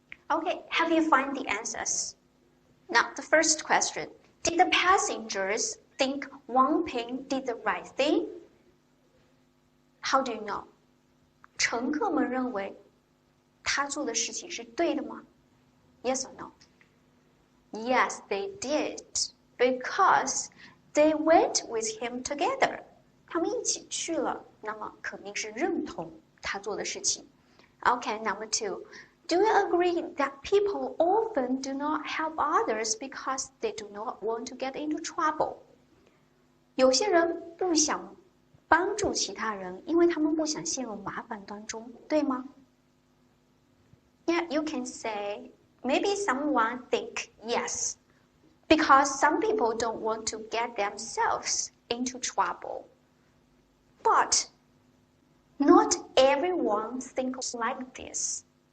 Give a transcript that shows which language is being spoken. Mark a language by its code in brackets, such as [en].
[en] Okay, have you found the answers? Now, the first question. Did the passengers think Wang Ping did the right thing? How do you know? [zh] 乘客们认为他做的事情是对的吗？ [en] Yes or no? Yes, they did. Because they went with him together. [zh] 他们一起去了，那么肯定是认同他做的事情。 [en] Okay, number two. Do you agree that people often do not help others because they do not want to get into trouble? [zh] 有些人不想帮助其他人，因为他们不想陷入麻烦当中，对吗？ [en] Yeah, you can say, maybe someone think yes, because some people don't want to get themselves into trouble. But not everyone thinks like this.